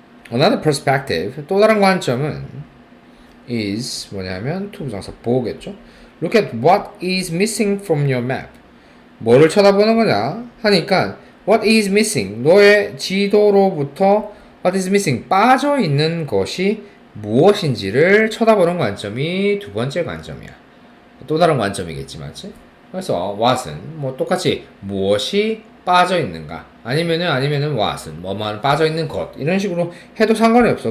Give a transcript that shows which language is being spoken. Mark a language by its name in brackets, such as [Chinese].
[Korean] Another perspective, 또 다른 관점은 is 뭐냐면 투부정사 보겠죠. [English] Look at what is missing from your map. [Korean] 뭐를 쳐다보는 거냐 하니까 [English] what is missing, [Korean] 너의 지도로부터 what is missing, 빠져 있는 것이 무엇인지를 쳐다보는 관점이 두 번째 관점이야. 또 다른 관점이겠지, 맞지? 그래서 what은 뭐 똑같이 무엇이 빠져 있는가 아니면은 what은 뭐만 빠져 있는 것 이런 식으로 해도 상관이 없어.